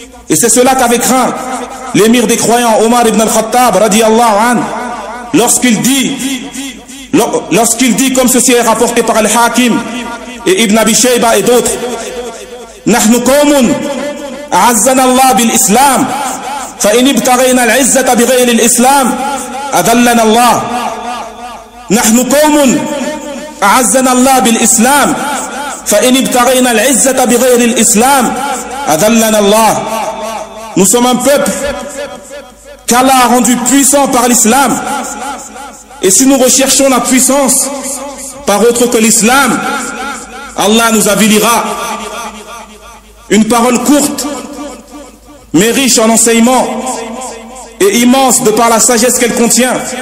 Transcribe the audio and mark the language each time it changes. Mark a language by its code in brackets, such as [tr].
[fr] Et c'est cela qu'avait craint l'émir des croyants Omar ibn al-Khattab radiallahu anhu lorsqu'il dit comme ceci est rapporté par Al-Hakim et Ibn Abi Shayba et d'autres: [ar] Nahnu qawmun عزنا الله بالإسلام فإن ابتغينا العزة بغير الإسلام أذلنا الله. نحن قوم عزنا الله بالإسلام فإن ابتغينا العزة بغير الإسلام أذلنا الله. [fr] Nous sommes un peuple qu'Allah a rendu puissant par l'islam, et si nous recherchons la puissance par autre que l'islam, Allah nous avilira. Une parole courte mais riche en enseignements et immense de par la sagesse qu'elle contient.